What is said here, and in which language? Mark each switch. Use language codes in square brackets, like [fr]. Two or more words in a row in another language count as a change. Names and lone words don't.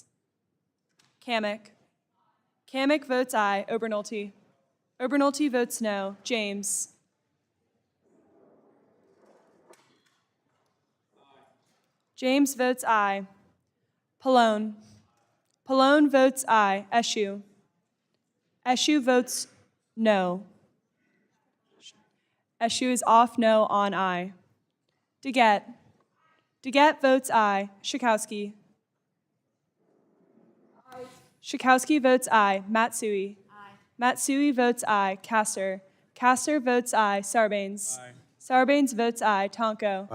[en] Kamick. Kamick votes aye. Obernolte. Obernolte votes no. James. James votes aye. Pallone. Pallone votes aye. Eschew. Eschew votes no. Eschew is off no on aye. DeGette. DeGette votes aye. Schakowsky. Schakowsky votes aye. Matsui. Matsui votes aye. Castor. Castor votes aye. Sarbanes. Sarbanes votes aye. Tonko.